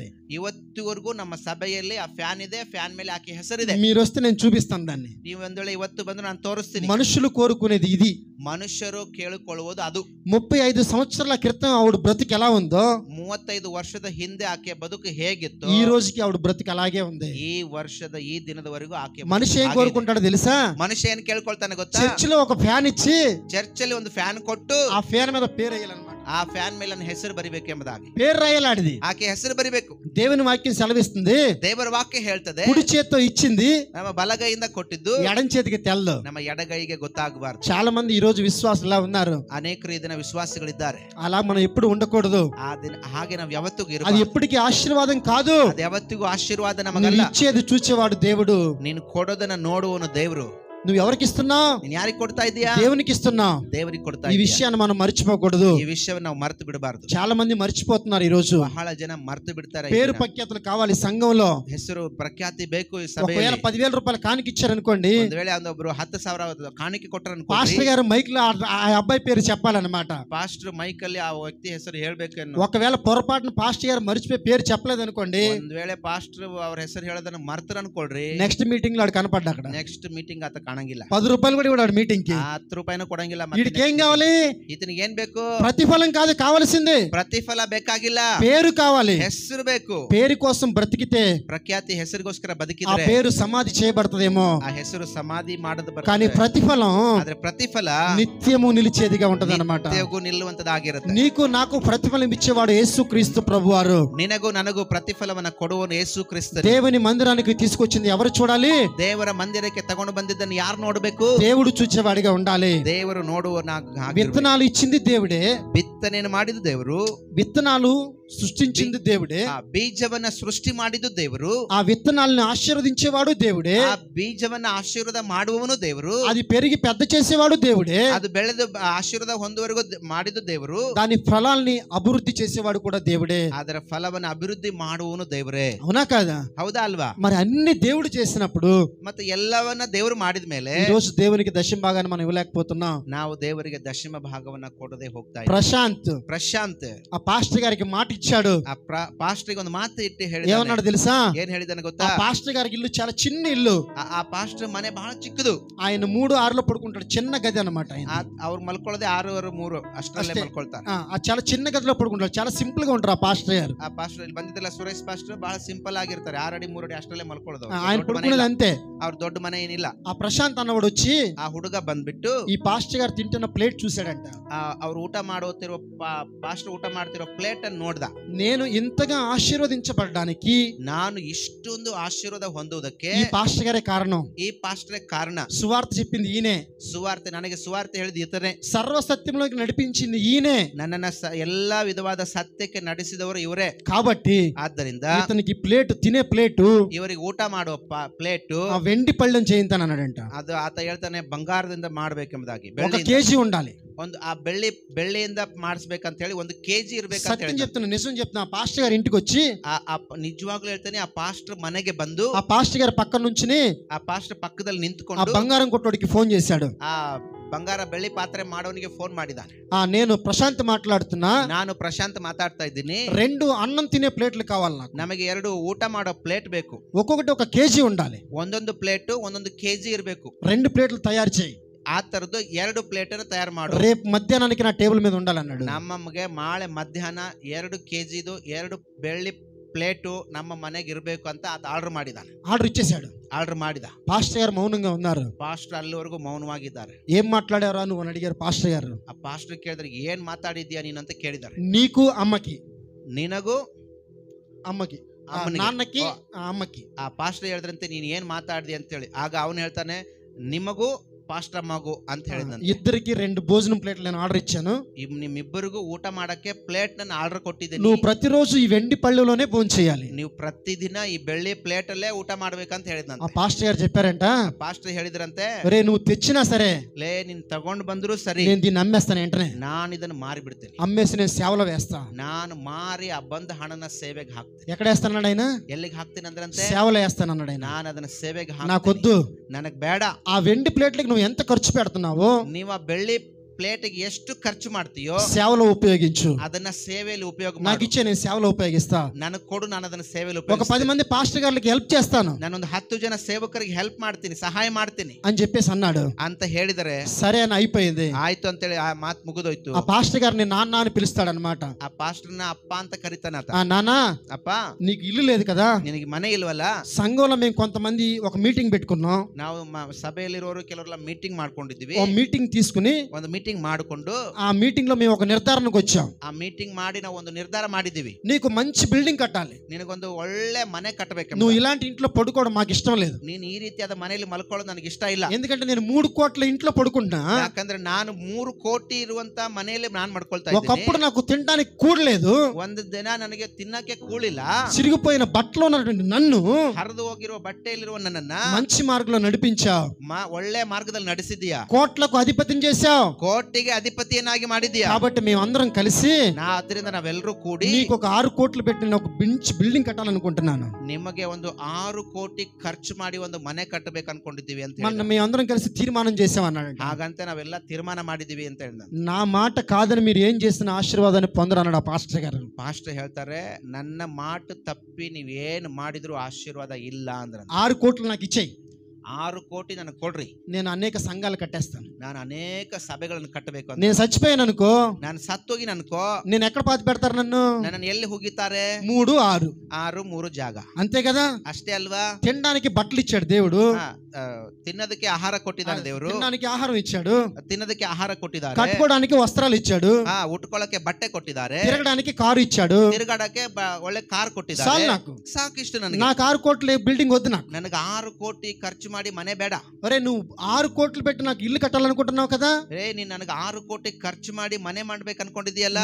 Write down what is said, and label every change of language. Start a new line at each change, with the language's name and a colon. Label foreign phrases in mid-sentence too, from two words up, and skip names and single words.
Kannada: ಇವತ್ತಿವರೆಗೂ ನಮ್ಮ ಸಭೆಯಲ್ಲಿ ಆ ಫ್ಯಾನ್ ಇದೆ, ಫ್ಯಾನ್ ಮೇಲೆ ಆಕೆ ಹೆಸರಿದೆ.
Telugu: మీరు వస్తే నేను చూపిస్తాను దాన్ని.
Kannada: ನೀವು ಒಂದ್ ವೇಳೆ ಇವತ್ತು ಬಂದು ನಾನು ತೋರಿಸ್ತೀನಿ.
Telugu: మనుషులు కోరుకునేది ఇది.
Kannada: ಮನುಷ್ಯರು ಕೇಳಿಕೊಳ್ಳುವುದು ಅದು.
Telugu: 35 సంవత్సరాల క్రితం ఆవిడ బ్రతుకు ఎలా ఉందో,
Kannada: 35 ವರ್ಷದ ಹಿಂದೆ ಆಕೆ ಬದುಕು ಹೇಗಿತ್ತು,
Telugu: ఈ రోజుకి ఆవిడ బ్రతుకు అలాగే ఉంది.
Kannada: ಈ ವರ್ಷದ ಈ ದಿನದವರೆಗೂ ಆಕೆ
Telugu: మనిషి ఏం కోరుకుంటాడో తెలుసా?
Kannada: ಮನುಷ್ಯ ಏನ್ ಕೇಳ್ಕೊಳ್ತಾನೆ ಗೊತ್ತಾ?
Telugu: చర్చిలో ఒక ఫ్యాన్ ఇచ్చి
Kannada: ಚರ್ಚಲ್ಲಿ ಒಂದು ಫ್ಯಾನ್ ಕೊಟ್ಟು
Telugu: ఆ ఫ్యాన్ మీద పేరు వేయాలన్నమాట.
Kannada: ಆ ಫ್ಯಾನ್ ಮೇಲೆ ನನ್ನ ಹೆಸರು ಬರಿಬೇಕು ಎಂಬುದಾಗಿ
Telugu: పేరు రాయాలాడిది.
Kannada: ಆಕೆ ಹೆಸರು ಬರಿಬೇಕು.
Telugu: దేవుని వాక్యం సెలవిస్తుంది,
Kannada: ದೇವರ ವಾಕ್ಯ ಹೇಳ್ತದೆ,
Telugu: కుడి చేత్తో ఇచ్చింది,
Kannada: ನಮ್ಮ ಬಲಗೈಯಿಂದ ಕೊಟ್ಟಿದ್ದು
Telugu: ఎడం చేతికి తెల్లు.
Kannada: ನಮ್ಮ ಎಡಗೈಗೆ ಗೊತ್ತಾಗಬಾರದು.
Telugu: చాలా మంది ఈ రోజు విశ్వాసులా ఉన్నారు.
Kannada: ಅನೇಕರು ಈ ದಿನ ವಿಶ್ವಾಸಿಗಳಿದ್ದಾರೆ.
Telugu: అలా మనం ఎప్పుడు ఉండకూడదు.
Kannada: ಹಾಗೆ ನಾವು ಯಾವತ್ತಿಗೂ
Telugu: అది
Kannada: ಇರಬಾರದು.
Telugu: ఎప్పటికీ ఆశీర్వాదం కాదు.
Kannada: ಅದು ಯಾವತ್ತಿಗೂ ಆಶೀರ್ವಾದ
Telugu: నువ్వు
Kannada: ನಮಗಲ್ಲ.
Telugu: ఇచ్చేది చూచేవాడు దేవుడు.
Kannada: ನೀನು ಕೊಡೋದನ್ನ ನೋಡುವನು ದೇವರು.
Telugu: నువ్వు ఎవరికి ఇస్తున్నావు?
Kannada: ನೀನ್ ಯಾರಿಗೆ ಕೊಡ್ತಾ ಇದೀಯಾ?
Telugu: దేవునికి ఇస్తున్నావు.
Kannada: ದೇವರಿಗೆ ಕೊಡ್ತಾ
Telugu: ఈ
Kannada: ಇದೀಯಾ.
Telugu: విషయాన్ని మనం మర్చిపోకూడదు.
Kannada: ಈ విషయం ನಾವು ಮರೆತು ಬಿಡಬಾರದು.
Telugu: చాలా మంది మర్చిపోతున్నారు ఈ రోజు.
Kannada: ಬಹಳ ಜನ ಮರೆತು ಬಿಡ್ತಾರೆ.
Telugu: పేరు ప్రఖ్యాతులు కావాలి సంఘంలో.
Kannada: ಹೆಸರು ಪ್ರಖ್ಯಾತಿ ಬೇಕು ಈ
Telugu: ఒకవేళ
Kannada: ಸಭೆಯಲ್ಲಿ.
Telugu: 10,000 రూపాయలు కానుక ఇచ్చారనుకోండి,
Kannada: ಒಂದು ವೇಳೆ ಒಂದೊಬ್ರು 10,000 ಕಾಣಿಕೆ ಕೊಟ್ಟರು
Telugu: పాస్టర్ గారు మైక్ లో ఆ అబ్బాయి పేరు చెప్పాలన్నమాట.
Kannada: ಪಾಸ್ಟರ್ ಮೈಕಲ್ಲಿ ಆ ವ್ಯಕ್ತಿ ಹೆಸರು ಹೇಳ್ಬೇಕು ಅನ್ನೋ.
Telugu: ఒకవేళ పొరపాటున పాస్టర్ గారు మర్చిపోయి పేరు చెప్పలేదు అనుకోండి,
Kannada: ಒಂದ್ ವೇಳೆ ಪಾಸ್ಟರ್ ಅವ್ರ ಹೆಸರು ಹೇಳೋದನ್ನ ಮರ್ತರು ಅನ್ಕೊಳ್ರಿ,
Telugu: నెక్స్ట్ మీటింగ్ లో ఆడు కనపడ్డా అక్కడ.
Kannada: ನೆಕ್ಸ್ಟ್ ಮೀಟಿಂಗ್ ಆತ ಕಾಣಂಗಿಲ್ಲ.
Telugu: 10 రూపాయలు కూడా ఇవ్వడు మీటింగ్ కి.
Kannada: 10 ರೂಪಾಯಿನೂ ಕೊಡಂಗಿಲ್ಲ.
Telugu: వీడికి ఏం కావాలి?
Kannada: ఇతనికి ಏನ್ ಬೇಕು?
Telugu: ప్రతిఫలం కాదు కావాల్సింది,
Kannada: ಪ್ರತಿಫಲ ಬೇಕಾಗಿಲ್ಲ,
Telugu: పేరు కావాలి.
Kannada: ಹೆಸರು ಬೇಕು.
Telugu: పేరు కోసం బ్రతికితే
Kannada: ಪ್ರಖ್ಯಾತಿ ಹೆಸರಿಗೋಸ್ಕರ
Telugu: ఆ
Kannada: ಬದುಕಿದ್ರೆ
Telugu: పేరు సమాధి చేయబడతదేమో,
Kannada: ಆ ಹೆಸರು ಸಮಾಧಿ ಮಾಡದ
Telugu: కానీ ప్రతిఫలం
Kannada: ಆದ್ರೆ ಪ್ರತಿಫಲ
Telugu: నిత్యము నిలిచేదిగా ఉంటది అన్నమాట.
Kannada: ನಿತ್ಯವೂ ನಿಲ್ಲುವಂತದಾಗಿರುತ್ತೆ.
Telugu: నీకు నాకు ప్రతిఫలం ఇచ్చేవాడు యేసుక్రీస్తు ప్రభువారు.
Kannada: ನಿನಗೂ ನನಗೂ ಪ್ರತಿಫಲವನ್ನ ಕೊಡುವನು ಯೇಸು ಕ್ರಿಸ್ತನು.
Telugu: దేవుని మందిరానికి తీసుకొచ్చింది ఎవరు చూడాలి?
Kannada: ದೇವರ ಮಂದಿರಕ್ಕೆ ತಗೊಂಡು ಬಂದಿದ್ದನ್ನು ಯಾರು ನೋಡಬೇಕು?
Telugu: దేవుడు చూచేవాడిగా ఉండాలి.
Kannada: ದೇವರು ನೋಡುವ
Telugu: విత్తనాలు ఇచ్చింది దేవుడే,
Kannada: ಬಿತ್ತನೆಯನ್ನು ಮಾಡಿದ ದೇವರು,
Telugu: విత్తనాలు సృష్టించింది దేవుడే,
Kannada: ಆ ಬೀಜವನ್ನ ಸೃಷ್ಟಿ ಮಾಡಿದ್ದು ದೇವರು,
Telugu: ఆ విత్తనాలను ఆశీర్వదించేవాడు దేవుడే,
Kannada: ಆ ಬೀಜವನ್ನ ಆಶೀರ್ವಾದ ಮಾಡುವವನು ದೇವರು,
Telugu: అది పెరిగి పెద్ద చేసేవాడు దేవుడే,
Kannada: ಅದು ಬೆಳೆದು ಆಶೀರ್ವಾದ ಹೊಂದುವರೆಗೂ ಮಾಡಿದ್ದು ದೇವರು,
Telugu: దాని ఫలాల్ని అభివృద్ధి చేసేవాడు కూడా దేవుడే,
Kannada: ಅದರ ಫಲವನ್ನು ಅಭಿವೃದ್ಧಿ ಮಾಡುವನು ದೇವರೇ.
Telugu: అవునా కాదా?
Kannada: ಹೌದಾ ಅಲ್ವಾ?
Telugu: మరి అన్ని దేవుడు చేసినప్పుడు
Kannada: ಮತ್ತೆ ಎಲ್ಲವನ್ನ ದೇವರು ಮಾಡಿದ ಮೇಲೆ
Telugu: ఈ రోజు దేవునికి దశమ భాగాన్ని మనం ఇవ్వలేకపోతున్నాం.
Kannada: ನಾವು ದೇವರಿಗೆ ದಶಮ ಭಾಗವನ್ನ ಕೊಡದೆ ಹೋಗ್ತಾ ಪ್ರಶಾಂತ್
Telugu: ఆ పాస్టర్ గారికి మాట ఇచ్చాడు.
Kannada: ಆ ಪಾಸ್ಟರ್ಗೆ ಒಂದು ಮಾತು ಇಟ್ಟು
Telugu: ఏమన్నాడు తెలుసా?
Kannada: ಏನ್ ಹೇಳಿದಾನೆ ಗೊತ್ತಾ?
Telugu: ఆ పాస్టర్ గారికి ఇల్లు చాలా చిన్న ఇల్లు.
Kannada: ಆ ಪಾಸ್ಟರ್ ಮನೆ ಬಹಳ ಚಿಕ್ಕದು.
Telugu: ఆయన 3-6లో పడుకుంటాడు, చిన్న గది అన్నమాట.
Kannada: ಅವ್ರು ಮಲ್ಕೊಳ್ಳೋದೆ 6-3 ಅಷ್ಟರಲ್ಲೇ ಮಲ್ಕೊಳ್ತಾರೆ.
Telugu: చాలా చిన్న గదిలో పడుకుంటాడు, చాలా సింపుల్ గా ఉంటారు ఆ పాస్టర్ గారు.
Kannada: ಆ ಪಾಸ್ಟರ್ ಇಲ್ಲಿ ಬಂದಿದ್ದಲ್ಲ ಸುರೇಶ್ ಪಾಸ್ಟರ್ ಬಹಳ ಸಿಂಪಲ್ ಆಗಿರ್ತಾರೆ. 6 ಅಡಿ 3 ಅಡಿ ಅಷ್ಟರಲ್ಲೇ ಮಲ್ಕೊಳ್ಳೋದು.
Telugu: ఆయన పడుకునేది అంతే.
Kannada: ಅವ್ರ ದೊಡ್ಡ ಮನೆ ಏನಿಲ್ಲ.
Telugu: ఆ ప్రశాంత్ అన్నవాడు వచ్చి
Kannada: ಆ ಹುಡುಗ ಬಂದ್ಬಿಟ್ಟು
Telugu: ఈ ಪಾಸ್టర్ గారు తింటున్న ప్లేట్ చూసాడంట.
Kannada: ಅವ್ರು ಊಟ ಮಾಡುತ್ತಿರೋ ಪಾಸ್ಟರ್ ಊಟ ಮಾಡ್ತಿರೋ ಪ್ಲೇಟ್ ಅನ್ನು ನೋಡ್ದ.
Telugu: నేను ఇంతగా ఆశీర్వదించబడడానికి,
Kannada: ನಾನು ಇಷ್ಟೊಂದು ಆಶೀರ್ವಾದ ಹೊಂದುವುದಕ್ಕೆ
Telugu: ఈ పాస్టర్ గారే కారణం.
Kannada: ಈ ಪಾಸ್ಟರೇ ಕಾರಣ.
Telugu: సువార్త చెప్పింది ఈయనే,
Kannada: ಸುವಾರ್ತೆ ನನಗೆ ಸುವಾರ್ತೆ ಹೇಳಿದ ಈತನೇ,
Telugu: సర్వ సత్యంలోకి నడిపించింది ఈయనే,
Kannada: ನನ್ನನ್ನ ಎಲ್ಲಾ ವಿಧವಾದ ಸತ್ಯಕ್ಕೆ ನಡೆಸಿದವರು ಇವರೇ.
Telugu: కాబట్టి
Kannada: ಆದ್ದರಿಂದ
Telugu: ఇతనికి ప్లేట్, తినే ప్లేటు,
Kannada: ಇವರಿಗೆ ಊಟ ಮಾಡುವ ಪ್ಲೇಟ್
Telugu: ఆ వెండి పళ్ళెం చేయింతానన్నాడంట.
Kannada: ಅದು ಆತ ಹೇಳ್ತಾನೆ ಬಂಗಾರದಿಂದ ಮಾಡ್ಬೇಕೆಂಬುದಾಗಿ.
Telugu: 1 కేజీ ఉండాలి.
Kannada: ಒಂದು ಆ ಬೆಳ್ಳಿಯಿಂದ ಮಾಡಿಸ್ಬೇಕಂತ ಹೇಳಿ 1 kg ಇರ್ಬೇಕಂತ
Telugu: సత్యం చెప్తున్నా, నిజం చెప్తున్నా. ఆ పాస్టర్ గారు ఇంటికి వచ్చి,
Kannada: ನಿಜವಾಗ್ಲೂ ಹೇಳ್ತಾನೆ, ಆ ಪಾಸ್టర్ ಮನೆಗೆ ಬಂದು
Telugu: ఆ పాస్టర్ గారి పక్క నుంచి
Kannada: ಆ ಪಾಸ್టర్ ಪಕ್ಕದಲ್ಲಿ
Telugu: ఆ
Kannada: ನಿಂತ್ಕೊಂಡು
Telugu: బంగారం కొట్టోడికి ఫోన్ చేశాడు.
Kannada: ಆ ಬಂಗಾರ ಬೆಳ್ಳಿ ಪಾತ್ರೆ ಮಾಡೋನಿಗೆ ಫೋನ್ ಮಾಡಿದ್ದಾನೆ.
Telugu: నేను ప్రశాంత్ మాట్లాడుతున్నా.
Kannada: ನಾನು ಪ್ರಶಾಂತ್ ಮಾತಾಡ್ತಾ ಇದ್ದೀನಿ.
Telugu: 2 అన్నం తినే ప్లేట్లు కావాలి నాకు.
Kannada: ನಮಗೆ 2 ಊಟ ಮಾಡೋ ಪ್ಲೇಟ್ ಬೇಕು.
Telugu: ఒక్కొక్కటి 1 కేజీ ఉండాలి.
Kannada: ಒಂದೊಂದು ಪ್ಲೇಟ್ 1 kg ಇರಬೇಕು.
Telugu: 2 ప్లేట్లు తయారు చేయి.
Kannada: ಆ ತರದ್ದು 2 ಪ್ಲೇಟ್ ಅನ್ನು ತಯಾರು ಮಾಡು.
Telugu: రేపు మధ్యాహ్నానికి నా టేబుల్ మీద ఉండాలన్నాడు.
Kannada: ನಮಗೆ ಮಾಳೆ ಮಧ್ಯಾಹ್ನ 2 kg 2 ಬೆಳ್ಳಿ ಪ್ಲೇಟು ನಮ್ಮ ಮನೆಗೆ ಇರಬೇಕು ಅಂತ ಆರ್ಡರ್ ಮಾಡಿದಾನೆ.
Telugu: ఆర్డర్ ఇచ్చేశాడు.
Kannada: ఆర్డర్ ಮಾಡಿದ.
Telugu: పాస్టర్ గారు మౌనంగా ఉన్నారు.
Kannada: ಪಾಸ್ಟರ್ ಅಲ್ಲಿವರೆಗೂ ಮೌನವಾಗಿದ್ದಾರೆ.
Telugu: ఏం మాట్లాడారా నువ్వు అని అడిగారు పాస్టర్ గారు.
Kannada: ಆ ಪಾಸ್ಟರ್ ಕೇಳಿದ್ರೆ ಏನ್ ಮಾತಾಡಿದ್ಯಾ ನೀನು ಅಂತ ಕೇಳಿದ್ದಾರೆ.
Telugu: నీకు అమ్మకి,
Kannada: ನಿನಗೂ
Telugu: అమ్మకి,
Kannada: ಅಮ್ಮನಿಗೆ,
Telugu: నాన్నకి, అమ్మకి.
Kannada: ಆ ಪಾಸ್ಟರ್ ಹೇಳಿದ್ರಂತೆ ನೀನ್ ಏನ್ ಮಾತಾಡಿದಿ ಅಂತ ಹೇಳಿ. ಆಗ ಅವನು ಹೇಳ್ತಾನೆ ನಿಮಗೂ ಪಾಸ್ಟರ್ ಮಗು ಅಂತ ಹೇಳಿದಂತೆ.
Telugu: ఇద్దరికి 2 భోజనం ప్లేట్లు నేను ఆర్డర్ ఇచ్చాను.
Kannada: ನಿಮ್ಮಿಬ್ಬರಿಗೂ ಊಟ ಮಾಡಕ್ಕೆ ಪ್ಲೇಟ್ ನಾನು ಆರ್ಡರ್ ಕೊಟ್ಟಿದ್ದೀನಿ.
Telugu: నువ్వు ప్రతిరోజు ఈ వెండి పళ్ళెలోనే భోజనం చేయాలి.
Kannada: ನೀವು ಪ್ರತಿದಿನ ಈ ಬೆಳ್ಳಿ ಪ್ಲೇಟ್ ಅಲ್ಲೇ ಊಟ ಮಾಡ್ಬೇಕಂತ ಹೇಳಿದಂತೆ.
Telugu: ఆ పాస్టర్ గారు చెప్పారంట,
Kannada: ಪಾಸ್ಟರ್ ಹೇಳಿದ್ರಂತೆ,
Telugu: ఒరే నువ్వు తెచ్చినా సరే
Kannada: ಲೇ ನೀನ್ ತಗೊಂಡ್ ಬಂದ್ರು ಸರಿ,
Telugu: నేను దీన్ని అమ్మేస్తాను వెంటనే.
Kannada: ನಾನು ಇದನ್ನ ಮಾರಿ ಬಿಡ್ತೀನಿ.
Telugu: అమ్మేసి నేను సేవలో వేస్తా.
Kannada: ನಾನು ಮಾರಿ ಆ ಬಂದ ಹಣನ ಸೇವೆಗೆ ಹಾಕ್ತೀನಿ.
Telugu: ఎక్కడ వేస్తానన్నాడు ఆయన?
Kannada: ಎಲ್ಲಿಗೆ ಹಾಕ್ತೀನಿ ಅಂದ್ರಂತೆ,
Telugu: సేవలో వేస్తాను అన్నాడు ఆయన.
Kannada: ನಾನು ಅದನ್ನ ಸೇವೆಗೆ
Telugu: నాకొద్దు,
Kannada: ನನಗ್ ಬೇಡ.
Telugu: ఆ వెండి ప్లేట్లకి నువ్వు ఎంత ఖర్చు పెడుతున్నావో
Kannada: ನೀವು ಆ ಬೆಳ್ಳಿ ಪ್ಲೇಟ್ಗೆ ಎಷ್ಟು ಖರ್ಚು ಮಾಡ್ತೀಯೋ
Telugu: సేవలో ఉపయోగించు.
Kannada: ಅದನ್ನ ಸೇವೆಯಲ್ಲಿ ಉಪಯೋಗ
Telugu: నాకు
Kannada: ಮಾಡು.
Telugu: ఇచ్చే నేను సేవలో ఉపయోగిస్తా.
Kannada: ನನಗೆ ಕೊಡು, ನಾನು ಅದನ್ನ ಸೇವೆಯಲ್ಲಿ
Telugu: ఒక
Kannada: ಉಪಯೋಗಿಸ್ತೀನಿ.
Telugu: 10 మంది పాస్టర్ గారికి హెల్ప్ చేస్తాను
Kannada: ನಾನೊಂದು 10 ಜನ ಸೇವಕರಿಗೆ ಹೆಲ್ಪ್ ಮಾಡ್ತೀನಿ, ಸಹಾಯ ಮಾಡ್ತೀನಿ
Telugu: అని చెప్పేసి అన్నాడు.
Kannada: ಅಂತ ಹೇಳಿದರೆ
Telugu: సరే అని అయిపోయింది.
Kannada: ಆಯ್ತು ಅಂತೇಳಿ ಆ ಮಾತು ಮುಗಿದೋಯ್ತು.
Telugu: ఆ పాస్టర్ గారిని నాన్న అని పిలుస్తాడనమాట.
Kannada: ಆ ಪಾಸ್ಟರ್ನ ಅಪ್ಪ ಅಂತ ಕರಿತಾನತ.
Telugu: నాన్న,
Kannada: ಅಪ್ಪ
Telugu: నీకు ఇల్లు లేదు కదా,
Kannada: ನಿನಗೆ ಮನೆ ಇಲ್ವಲ್ಲ?
Telugu: సంఘంలో మేము కొంతమంది ఒక మీటింగ్ పెట్టుకున్నాం.
Kannada: ನಾವು ಸಭೆಯಲ್ಲಿರೋರು ಕೆಲವರೆಲ್ಲ ಮೀಟಿಂಗ್ ಮಾಡ್ಕೊಂಡಿದ್ವಿ.
Telugu: ఒక మీటింగ్ తీసుకుని
Kannada: ಒಂದು ಮೀಟಿಂಗ್ ಮಾಡಿಕೊಂಡು
Telugu: ఆ మీటింగ్ లో మేము ఒక నిర్ధారణకు వచ్చాం.
Kannada: ಆ ಮೀಟಿಂಗ್ ಮಾಡಿ ನಾವು ಒಂದು ನಿರ್ಧಾರ ಮಾಡಿದೀವಿ.
Telugu: నీకు మంచి బిల్డింగ్ కట్టాలి,
Kannada: ನಿನಗೊಂದು ಒಳ್ಳೆ ಮನೆ ಕಟ್ಟಬೇಕು.
Telugu: నువ్వు ఇలాంటి ఇంట్లో పడుకోవడం మాకు ఇష్టం లేదు.
Kannada: ನೀನು ಈ ರೀತಿಯಾದ ಮನೆಯಲ್ಲಿ ಮಲ್ಕೊಳ್ಳೋದು ನನಗೆ ಇಷ್ಟ ಇಲ್ಲ.
Telugu: ఎందుకంటే నేను 3 కోట్ల ఇంట్లో పడుకుంటా.
Kannada: ಯಾಕಂದ್ರೆ ನಾನು 3 ಕೋಟಿ ಇರುವಂತ ಮನೆಯಲ್ಲಿ ನಾನು ಮಾಡ್ಕೊಳ್ತಾ
Telugu: ఒకప్పుడు
Kannada: ಇದ್ದೀನಿ.
Telugu: నాకు తినడానికి కూడలేదు.
Kannada: ಒಂದು ದಿನ ನನಗೆ ತಿನ್ನಕ್ಕೆ ಕೂಳಿಲ್ಲ.
Telugu: చిరిగిపోయిన బట్టలో ఉన్నటువంటి నన్ను
Kannada: ಹರಿದು ಹೋಗಿರುವ ಬಟ್ಟೆಯಲ್ಲಿರುವ ನನ್ನನ್ನ
Telugu: మంచి మార్గంలో నడిపించావు.
Kannada: ಒಳ್ಳೆ ಮಾರ್ಗದಲ್ಲಿ ನಡೆಸಿದೀಯಾ.
Telugu: కోట్లకు అధిపతిని చేశావు.
Kannada: ಕೋಟಿಗೆ ಅಧಿಪತಿಯನ್ನಾಗಿ ಮಾಡಿದೀಯಾ.
Telugu: కాబట్టి మేమందరం కలిసి
Kannada: ಅದರಿಂದ ನಾವೆಲ್ಲರೂ ಕೂಡಿ
Telugu: నీకు ఒక 6 కోట్లు పెట్టి నేను ఒక బిల్డింగ్ కట్టాలనుకుంటున్నాను.
Kannada: ನಿಮಗೆ ಒಂದು 6 ಕೋಟಿ ಖರ್ಚು ಮಾಡಿ ಒಂದು ಮನೆ ಕಟ್ಟಬೇಕು ಅನ್ಕೊಂಡಿದ್ದೀವಿ ಅಂತ
Telugu: మన మేమందరం కలిసి తీర్మానం చేసాం అన్నాడు.
Kannada: ಹಾಗಂತ ನಾವೆಲ್ಲ ತೀರ್ಮಾನ ಮಾಡಿದೀವಿ ಅಂತ ಹೇಳಿದ.
Telugu: నా మాట కాదని మీరు ఏం చేసిన ఆశీర్వాదాన్ని పొందరు అన్నాడు ఆ పాస్టర్ గారు.
Kannada: ಪಾಸ್ಟರ್ ಹೇಳ್ತಾರೆ, ನನ್ನ ಮಾತು ತಪ್ಪಿ ನೀವೇನು ಮಾಡಿದ್ರು ಆಶೀರ್ವಾದ ಇಲ್ಲ ಅಂದ್ರೆ
Telugu: 6 కోట్లు నాకు ఇచ్చేయి,
Kannada: 6 ಕೋಟಿ ನನಗೆ ಕೊಡ್ರಿ,
Telugu: నేను అనేక సంఘాలు కట్టేస్తాను.
Kannada: ನಾನು ಅನೇಕ ಸಭೆಗಳನ್ನು ಕಟ್ಟಬೇಕು ಅಂತ.
Telugu: నేను చచ్చిపోయాను అనుకో,
Kannada: ನಾನು ಸತ್ತೋಗಿ ನನ್ಕೋ
Telugu: నేను ఎక్కడ పాతి పెడతారు నన్ను?
Kannada: ನನ್ನನ್ನು ಎಲ್ಲಿ ಹೋಗಿತಾರೆ?
Telugu: 3, 6
Kannada: 3 ಜಾಗ,
Telugu: అంతే కదా.
Kannada: ಅಷ್ಟೇ ಅಲ್ವಾ?
Telugu: తినడానికి బట్టలు ఇచ్చాడు దేవుడు,
Kannada: ತಿನ್ನೋದಕ್ಕೆ ಆಹಾರ ಕೊಟ್ಟಿದ್ದಾರೆ ದೇವರು,
Telugu: తినడానికి ఆహారం ఇచ్చాడు,
Kannada: ತಿನ್ನೋದಕ್ಕೆ ಆಹಾರ ಕೊಟ್ಟಿದ್ದಾರೆ,
Telugu: కట్టుకోవడానికి వస్త్రాలు ఇచ్చాడు,
Kannada: ಉಟ್ಕೊಳ್ಳಕ್ಕೆ ಬಟ್ಟೆ ಕೊಟ್ಟಿದ್ದಾರೆ,
Telugu: తిరగడానికి కారు ఇచ్చాడు,
Kannada: ತಿರುಗಾಡಕ್ಕೆ ಒಳ್ಳೆ ಕಾರ್ ಕೊಟ್ಟಿದ್ದಾರೆ.
Telugu: చాలు నాకు,
Kannada: ಸಾಕಿಷ್ಟು ನನಗೆ.
Telugu: నాకు 6 కోట్ల బిల్డింగ్ వద్దు నాకు.
Kannada: ನನಗೆ 6 ಕೋಟಿ ಖರ್ಚು ಮಾಡಿ ಮನೆ ಬೇಡ.
Telugu: ఒరే నువ్వు 6 కోట్లు పెట్టి నాకు ఇల్లు కట్టాలనుకుంటున్నావు కదా,
Kannada: ನೀನ್ ನನಗೆ 6 ಕೋಟಿ ಖರ್ಚು ಮಾಡಿ ಮನೆ ಮಾಡ್ಬೇಕು ಅನ್ಕೊಂಡಿದ್ಯಲ್ಲ,